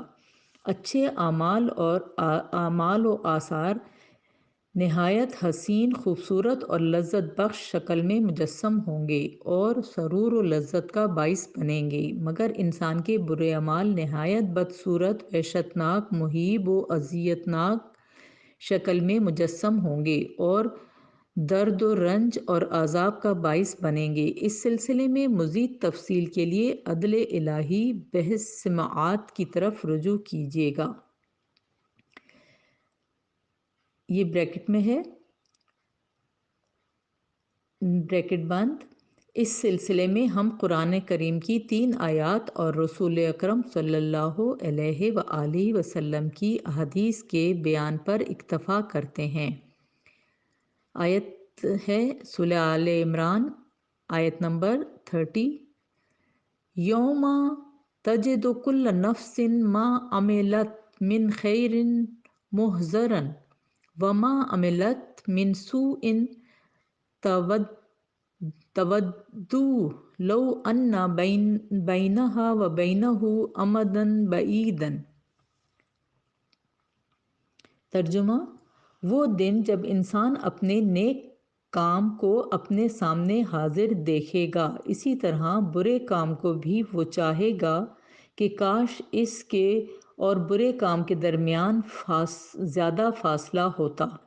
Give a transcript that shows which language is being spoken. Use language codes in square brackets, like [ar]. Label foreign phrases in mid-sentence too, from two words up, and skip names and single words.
[ur] اچھے اعمال و آثار نہایت حسین، خوبصورت اور لذت بخش شکل میں مجسم ہوں گے اور سرور و لذت کا باعث بنیں گے، مگر انسان کے برے اعمال نہایت بدصورت، وحشتناک، مہیب و اذیت ناک شکل میں مجسم ہوں گے اور درد و رنج اور عذاب کا باعث بنیں گے۔ اس سلسلے میں مزید تفصیل کے لیے عدل الہی بحث سماعات کی طرف رجوع کیجیے گا۔ یہ بریکٹ میں ہے، بریکٹ بند۔ اس سلسلے میں ہم قرآن کریم کی 3 آیات اور رسول اکرم صلی اللہ علیہ وآلہ وسلم کی احادیث کے بیان پر اکتفا کرتے ہیں۔ آیت ہے سورہ آل عمران، آیت نمبر 30۔ [ar] یوم تجد کل نفس ما عملت من خیر محضرا وما عملت من سوء تودوا لو ان بینہا وبینہ امدا بعیدا۔ [ur] ترجمہ: وہ دن جب انسان اپنے نیک کام کو اپنے سامنے حاضر دیکھے گا، اسی طرح برے کام کو بھی وہ چاہے گا کہ کاش اس کے اور برے کام کے درمیان زیادہ فاصلہ ہوتا۔